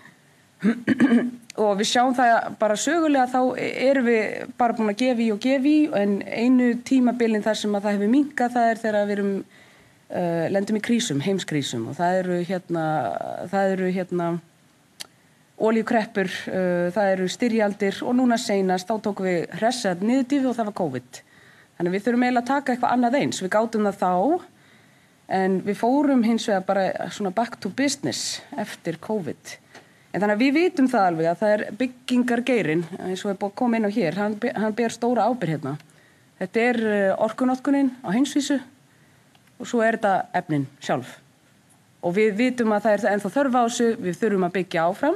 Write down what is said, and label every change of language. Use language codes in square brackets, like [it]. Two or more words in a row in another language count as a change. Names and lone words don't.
[is] og við sjáum það bara sögulega þá erum við bara búin að gefa í en einu tímabilin þar sem að það hefur minnkað það þegar við erum lendum í krísum, heimskrísum og það eru olíukreppur, það eru styrjaldir og núna seinast þá tókum við hressað niðurdífi og það var COVID. Þannig við þurfum eiginlega að taka eitthvað annað eins. Við gátum það þá, en við fórum hins vegar bara svona [en] back to business [is] eftir COVID. En þannig að við vitum það alveg að það byggingargeirinn, eins og við búum að koma inn á hér, hann ber stóra ábyrgð hérna. Þetta orkunotkunin á heimsvísu og svo þetta efnin sjálf. Og við vitum að það ennþá þörf á þessu, við þurfum að byggja áfram.